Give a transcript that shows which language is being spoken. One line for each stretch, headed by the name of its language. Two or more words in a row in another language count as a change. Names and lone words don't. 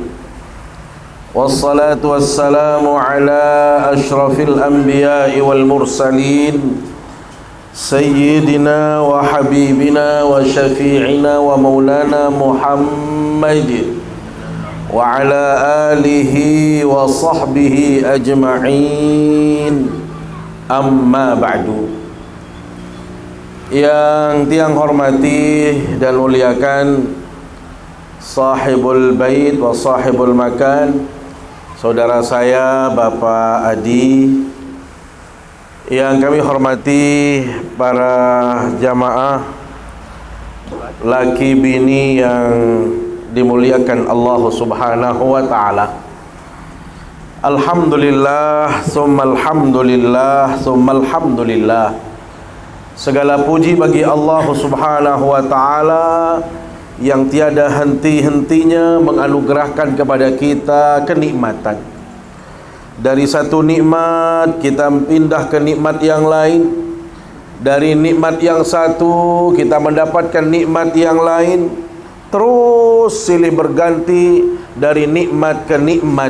Arabic: والصلاة والسلام على أشرف الأنبياء والمرسلين سيدنا وحبيبنا وشفيعنا ومولانا محمد وعلى آله وصحبه أجمعين. أما بعد.
Indonesian: Yang tiang hormati dan muliakan
Arabic: صاحب البيت وصاحب المكان,
Indonesian: saudara saya Bapak Adi, yang kami hormati para jamaah laki bini yang dimuliakan Allah
Arabic: سبحانه وتعالى. الحمد لله ثم الحمد لله ثم الحمد لله.
Indonesian: Segala puji bagi Allah
Arabic: سبحانه وتعالى
Indonesian: yang tiada henti-hentinya menganugerahkan kepada kita kenikmatan. Dari satu nikmat kita pindah ke nikmat yang lain, dari nikmat yang satu kita mendapatkan nikmat yang lain, terus silih berganti dari nikmat ke nikmat.